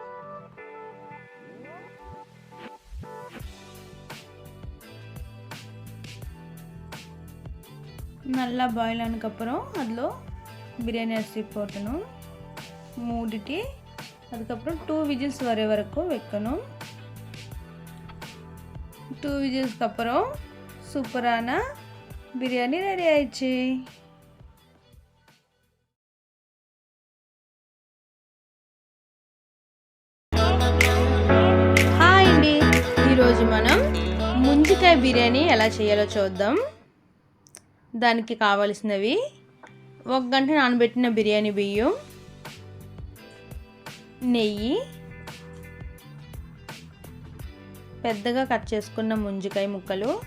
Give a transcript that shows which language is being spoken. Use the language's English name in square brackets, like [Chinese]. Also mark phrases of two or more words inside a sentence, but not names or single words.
[Tamil] நல்லா பாயில் ஆனதுக்கப்புறம் அதில் பிரியாணி அரிசி போட்டணும். மூடிட்டு அதுக்கப்புறம் 2 விஜில்ஸ் வர வரைக்கும் வைக்கணும். 2 விஜில்ஸ்க்கு அப்புறம் சூப்பரான பிரியாணி ரெடி ஆயிடுச்சு. [Telugu] హాయ్ అండి, ఈరోజు మనం ముంజికాయ బిర్యానీ ఎలా చేయాలో చూద్దాం. దానికి కావలసినవి 1 గంట నానబెట్టిన బిర్యానీ బియ్యం, నెయ్యి, పెద్దగా కట్ చేసుకున్న ముంజికాయ ముక్కలు,